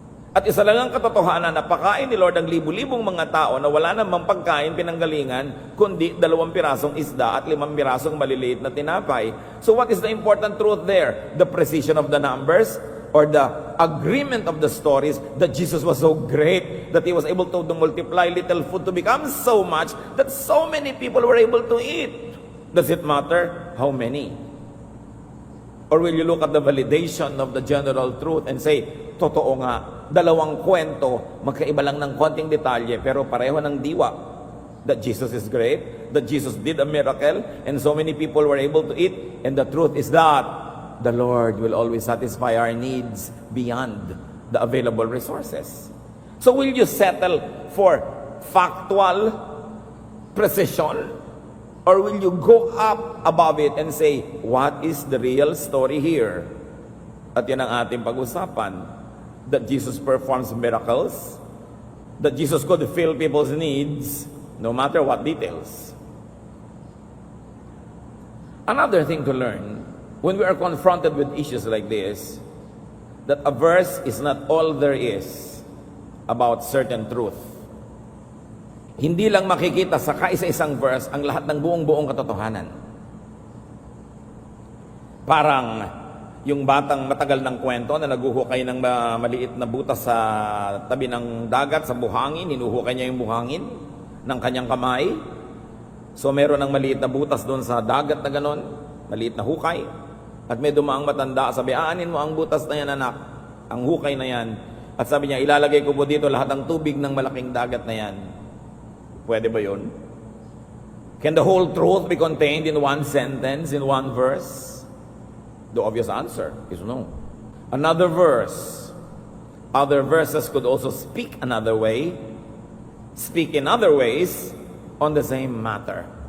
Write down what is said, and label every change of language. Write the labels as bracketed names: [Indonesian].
[Filipino] At isa lang ang katotohanan na pakain ni Lord ang libo-libong mga tao na wala namang pagkain pinanggalingan, kundi 2 pirasong isda at 5 pirasong maliliit na tinapay. [English] So what is the important truth there? The precision of the numbers or the agreement of the stories that Jesus was so great that He was able to multiply little food to become so much that so many people were able to eat. Does it matter how many? Or will you look at the validation of the general truth and say, [Filipino] totoo nga, 2 kwento, magkaiba lang ng konting detalye, pero pareho ng diwa. [English] That Jesus is great, that Jesus did a miracle, and so many people were able to eat, and the truth is that the Lord will always satisfy our needs beyond the available resources. So will you settle for factual precision? Or will you go up above it and say, what is the real story here? [Filipino] At yan ang ating pag-usapan. [English] That Jesus performs miracles. That Jesus could fill people's needs, no matter what details. Another thing to learn, when we are confronted with issues like this, that a verse is not all there is about certain truth. [Filipino] Hindi lang makikita sa kaisa-isang verse ang lahat ng buong-buong katotohanan. Parang yung batang matagal ng kwento na naguhukay ng maliit na butas sa tabi ng dagat, sa buhangin, hinuhukay niya yung buhangin ng kanyang kamay. So meron ng maliit na butas doon sa dagat na ganon, maliit na hukay. At may dumaang matanda, sabi, aanin mo ang butas na yan, anak, ang hukay na yan. At sabi niya, ilalagay ko po dito lahat ng tubig ng malaking dagat na yan. Pwede ba yun? [English] Can the whole truth be contained in one sentence, in one verse? The obvious answer is no. Another verse, other verses could also speak another way, speak in other ways on the same matter.